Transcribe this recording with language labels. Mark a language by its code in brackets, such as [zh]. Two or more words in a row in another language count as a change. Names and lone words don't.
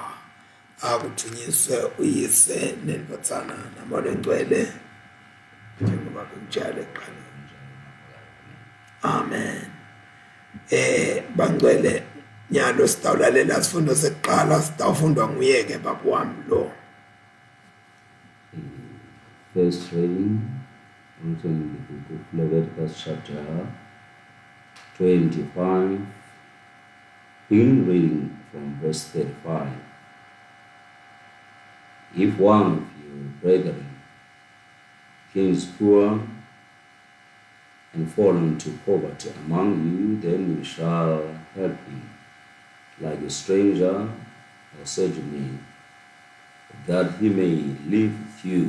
[ss] Akuthunyiswe uyise nendodzana namoya engcwele njengoba kunjalo ekuqaleni. Amen. Bangcwele nyalo sitawulalela sifundo sekuqala sitawufundwa nguyeke baba wami lo. [en] First reading also in the book of Leviticus chapter 25, begin reading from verse 35. If one of your brethren is poor and fallen to poverty among you, then you shall help him, like a stranger or sojourner, that he may live with you.